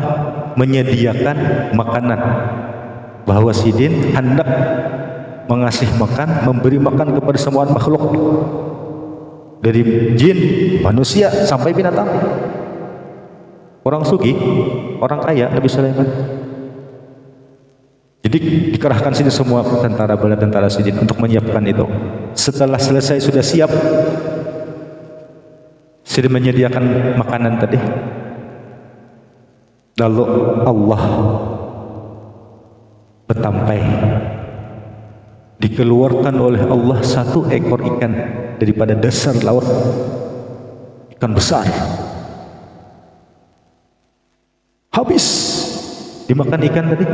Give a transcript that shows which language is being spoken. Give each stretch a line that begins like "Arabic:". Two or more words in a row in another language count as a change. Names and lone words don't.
Indonesian: Menyediakan makanan. Bahwa sidin hendak mengasih makan, memberi makan kepada semua makhluk, dari jin, manusia, sampai binatang. Orang sugih, orang kaya, Nabi Sulaiman. Jadi dikerahkan sini semua tentara, bala tentara sidin untuk menyiapkan itu. Setelah selesai, sudah siap, sidin menyediakan makanan tadi. Lalu Allah betampai, dikeluarkan oleh Allah satu ekor ikan daripada dasar laut, ikan besar, habis dimakan ikan tadi.